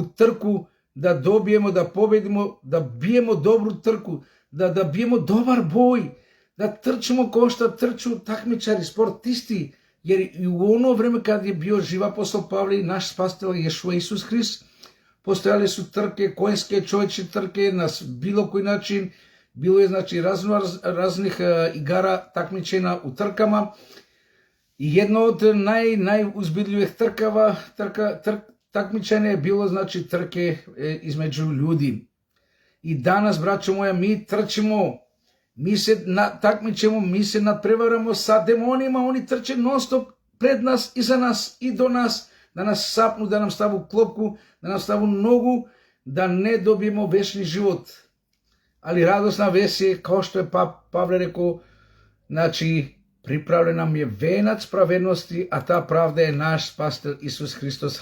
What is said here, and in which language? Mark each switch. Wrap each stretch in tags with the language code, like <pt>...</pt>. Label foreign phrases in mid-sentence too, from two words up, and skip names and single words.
<sr>trku, da dobijemo, da pobedimo, da bijemo dobru trku, da bijemo dobar boj, da trčimo ko što trču takmičari, sportisti, jer i u ono vreme kad je bio živ apostol Pavle i naš spasitelj Ješua Isus Hrist, postojale su trke, konjske, čovječje trke, na bilo koji način, bilo je znači raznih igara takmičenja u trkama. I jedno od najuzbudljivih takmičenja je bilo znači trke između ljudi. I danas, braćo moja, mi trčimo, ми се такмичемо, ми се надпреварamo са демонима, они трче нон-стоп пред нас и за нас и до нас, да нас сапну, да нам ставу клопку, да нам ставу ногу, да не добиемо вечни живот. Али радосна вест е, као што е Павле реко, значи, приправлен нам е венец праведности, а</sr> <mk>таа правда</mk> <sr>е наш Спасител Исус Христос.</sr>